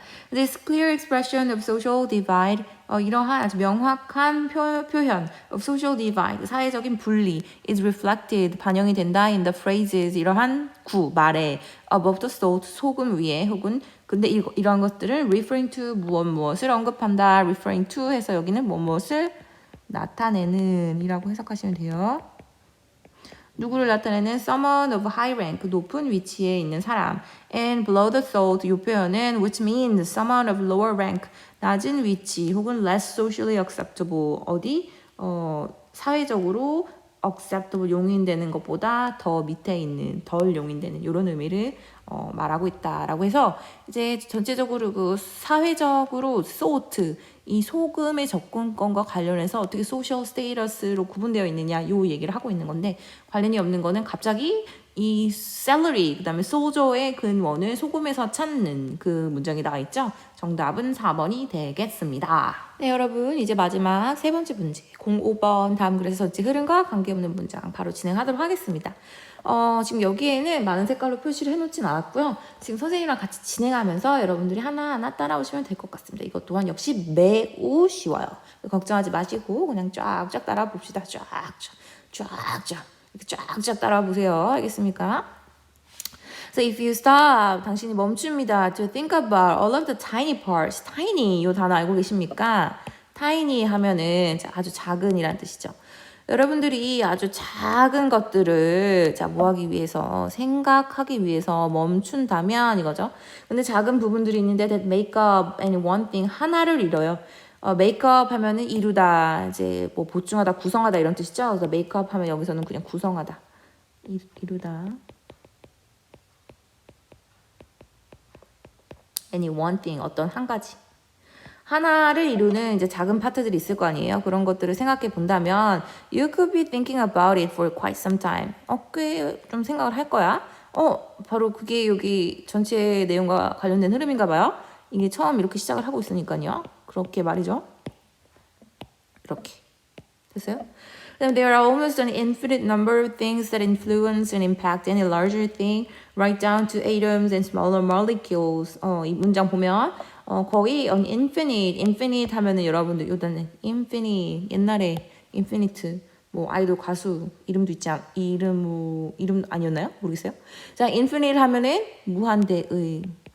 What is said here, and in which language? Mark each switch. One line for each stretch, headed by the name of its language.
English: This clear expression of social divide,
Korean: 이러한 아주 명확한 표현 of social divide, 사회적인 분리,
English: is reflected,
Korean: 반영이 된다
English: in the phrases,
Korean: 이러한 말에
English: above the salt,
Korean: 소금 위에 혹은 근데 이러한 것들은
English: referring to
Korean: 무엇을 언급한다, referring to 해서 여기는 무엇을 나타내는 이라고 해석하시면 돼요. 누구를 나타내는
English: someone of high rank,
Korean: 높은 위치에 있는 사람.
English: And below the salt,
Korean: 이 표현은
English: which means someone of lower rank,
Korean: 낮은 위치 혹은
English: less socially acceptable,
Korean: 어디? 사회적으로 acceptable, 용인되는 것보다 더 밑에 있는, 덜 용인되는 이런 의미를 말하고 있다라고 해서 이제 전체적으로 그 사회적으로 salt, 이 소금의 접근권과 관련해서 어떻게 소셜 스테이터스로 구분되어 있느냐 이 얘기를 하고 있는 건데 관련이 없는 거는 갑자기 이 salary 그다음에 소저의 근원을 소금에서 찾는 그 문장이 나와 있죠. 정답은 4번이 되겠습니다. 네 여러분 이제 마지막 세 번째 문제 05번 다음 글에서 전체 흐름과 관계없는 문장 바로 진행하도록 하겠습니다. 지금 여기에는 많은 색깔로 표시를 해놓진 않았고요. 지금 선생님이랑 같이 진행하면서 여러분들이 하나하나 따라오시면 될 것 같습니다. 이것 또한 역시 매우 쉬워요. 걱정하지 마시고 그냥 쫙쫙 따라 봅시다. 쫙쫙 이렇게 쫙쫙 따라 보세요. 알겠습니까?
English: So if you stop,
Korean: 당신이 멈춥니다.
English: To think about all of the tiny parts.
Korean: tiny 이 단어 알고 계십니까? tiny 하면은 아주 작은이란 뜻이죠. 여러분들이 아주 작은 것들을 뭐 하기 위해서 생각하기 위해서 멈춘다면 이거죠. 근데 작은 부분들이 있는데
English: that make up any one thing
Korean: 하나를 이뤄요. make up 하면은 이루다 이제 뭐 보충하다 구성하다 이런 뜻이죠. 그래서 make up 하면 여기서는 그냥 구성하다 이루다
English: any one thing
Korean: 어떤 한 가지 하나를 이루는 이제 작은 파트들이 있을 거 아니에요. 그런 것들을 생각해 본다면
English: you could be thinking about it for quite some time.
Korean: 꽤 좀 생각을 할 거야. 바로 그게 여기 전체 내용과 관련된 흐름인가 봐요. 이게 처음 이렇게 시작을 하고 있으니까요. 그렇게 말이죠. 이렇게. 됐어요?
English: There are almost an infinite number of things that influence and impact any larger thing, right down to atoms and smaller molecules.
Korean: 이 문장 보면 거의 infinite 하면은 여러분들 요단은 infinite 옛날에 infinite 뭐 아이돌 가수 이름도 있지 이름 아니었나요? 모르겠어요. 자, infinite 하면은 무한대의.